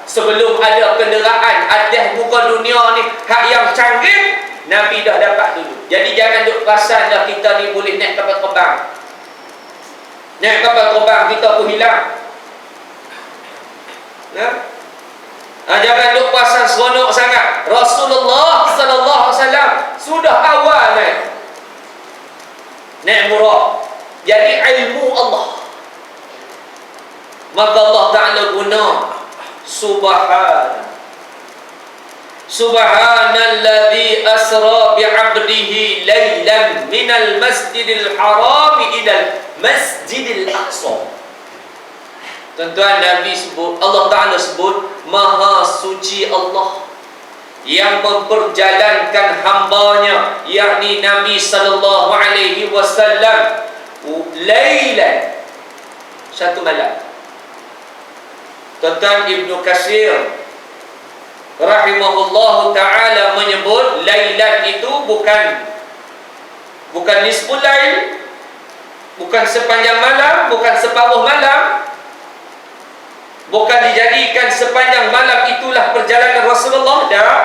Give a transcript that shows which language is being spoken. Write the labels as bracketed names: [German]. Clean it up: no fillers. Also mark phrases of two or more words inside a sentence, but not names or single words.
[Malay] Sebelum ada kenderaan atas muka dunia ni, hak yang canggih, Nabi dah dapat dulu. Jadi jangan duk perasan dah kita ni boleh naik kapal terbang. Naik kapal terbang kita pun hilang. Jangan duk perasan seronok sangat. Rasulullah [Arabic] صلى الله عليه وسلم [Malay] sudah awal naik murah. Jadi ilmu Allah, maka Allah Ta'ala guna [Arabic] سبحان الذي أسرى بعبده ليلا من المسجد الحرام إلى المسجد الأقصى. [Malay] Tuan-tuan, Nabi sebut, Allah Ta'ala sebut maha suci Allah yang memperjalankan hamba-Nya, yakni Nabi [Arabic] صلى الله عليه وسلم, [Malay] laylan, satu malam. Tuan-tuan, Ibnu Katsir [Arabic] رحمه الله تعالى [Malay] menyebut laylan itu bukan [Arabic] نصف الليل, [Malay] bukan sepanjang malam, bukan separuh malam, bukan dijadikan sepanjang malam itulah perjalanan Rasulullah, tak.